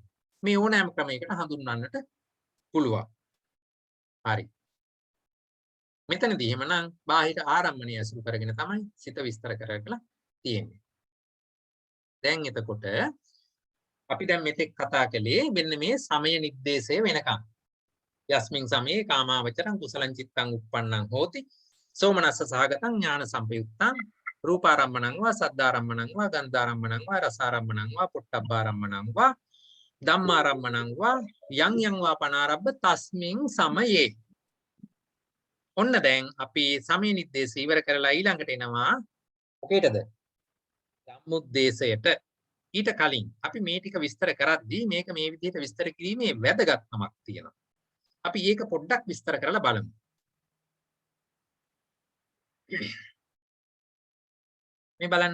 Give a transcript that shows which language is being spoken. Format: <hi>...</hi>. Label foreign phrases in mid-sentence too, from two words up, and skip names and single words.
<si>මේ ඕනෑම ක්‍රමයකට හඳුන්වන්නට පුළුවන්. හරි. මෙතනදී එහෙමනම් බාහිර ආරම්මණය අසුරු කරගෙන තමයි සිත විස්තර කරලා තියෙන්නේ. දැන් එතකොට අපි දැන් මෙතෙක් කතා කළේ මෙන්න මේ සමය නිर्देशය වෙනකම්.</si> <pi>යස්මින් සමයේ කාමාවචරං කුසලං චිත්තං උප්පන්නං හෝති සෝමනස්ස සහගතං ඥාන සම්පයුක්තං රූපාරම්මණං වා සද්ධාරම්මණං වා ගන්ධාරම්මණං වා රසාරම්මණං වා පොට්ටබ්බාරම්මණං වා ධම්මාරම්මණං වා යං යං වා පනාරබ්බ තස්මින් සමයේ.</pi> <si>ඔන්න දැන් අපි සමය නිर्देशය ඉවර කරලා ඊළඟට එනවා මොකේද? ධම්මොද්දේශයට. ඊට කලින් අපි මේ ටික විස්තර කරද්දී මේක මේ විදිහට විස්තර කිරීමේ වැදගත්කමක් තියෙනවා. අපි ඒක පොඩ්ඩක් විස්තර කරලා බලමු. මේ බලන්න.</si>